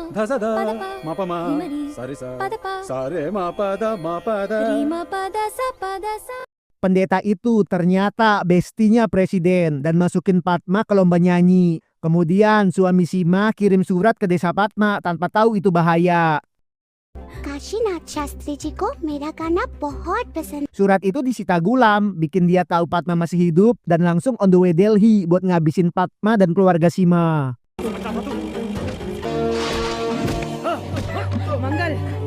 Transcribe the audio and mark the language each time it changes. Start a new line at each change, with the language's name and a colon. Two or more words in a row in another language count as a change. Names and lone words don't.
Indonesian: Pendeta itu ternyata bestinya presiden dan masukin Padma ke lomba nyanyi. Kemudian suami Sima kirim surat ke desa Padma tanpa tahu itu bahaya.
Hindi: काशीनाथ शास्त्री जी को मेरा गाना बहुत पसंद।
Indonesian: Surat itu disita Gulam, bikin dia tahu Padma masih hidup dan langsung
English: on the way
Indonesian: Delhi buat ngabisin Padma dan keluarga Sima.
Hindi: मंगल